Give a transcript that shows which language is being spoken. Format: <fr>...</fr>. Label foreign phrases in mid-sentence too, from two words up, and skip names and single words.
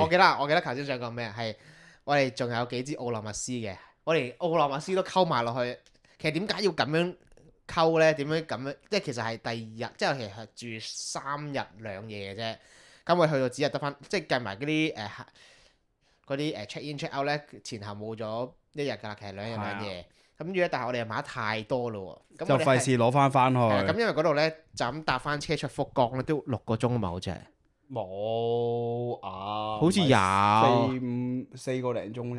<yue>我記得頭先想講咩係我哋仲有幾支奧洛密斯嘅，我連奧洛密斯都溝埋落去。其實點解要咁樣溝呢？點樣咁樣？即係其實係第二日，即係其實係住3日2夜嘅啫。咁我去到只係得翻，即係計埋嗰啲</yue> <en>check in check out</en> <yue>呢，前後冇咗1日㗎啦。其實2日2夜。咁如果但係我哋又買得太多咯喎，就費事攞翻去。咁因為嗰度呢，就咁搭翻車出福岡咧，都6個鐘嘛，好似係。冇啊，好似有 4個零鐘啫嘛。</yue>